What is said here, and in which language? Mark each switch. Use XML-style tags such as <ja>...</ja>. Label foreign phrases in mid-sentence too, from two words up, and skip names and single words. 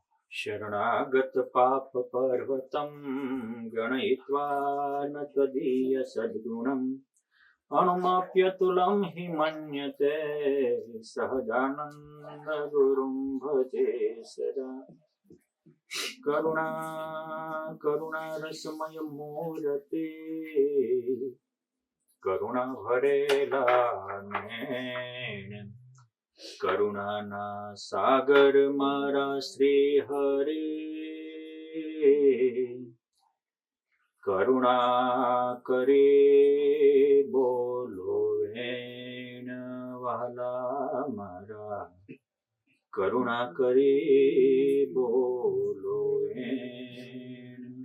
<sa>शरणागत पाप पर्वतं गणयित्वा न त्वदीय सद्गुणम् अनुमाप्यतुलं हि मन्यते सहजानन्द गुरुं भजे सदा।</sa> <gu>કરુણારસમય મૂર્તિ કરુણા ભરેલા નૈન કરુણાના સાગર મારા શ્રી હરિ કરુણા કરે બોલો વેણ વહાલા મારા કરુણા કરે બોલો વેણ।</gu>